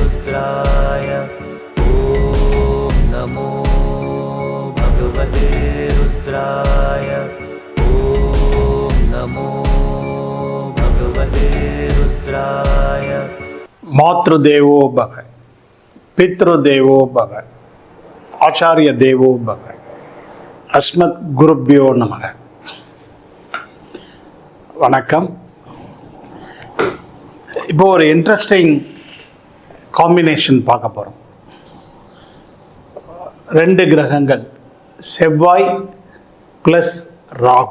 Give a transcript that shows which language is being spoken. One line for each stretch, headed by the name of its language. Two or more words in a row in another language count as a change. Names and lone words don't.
Sanskrit: रुद्राय ॐ नमो भगवते रुद्राय ॐ नमो भगवते रुद्राय। मातृदेवो भव, पितृदेवो भव, आचार्य देवो भव, अस्मत् गुरुभ्यो நமக.
Tamil: வணக்கம். இப்போ ஒரு
English: interesting combination
Tamil: பார்க்க போகிறோம். ரெண்டு கிரகங்கள், செவ்வாய் ப்ளஸ் ராகு.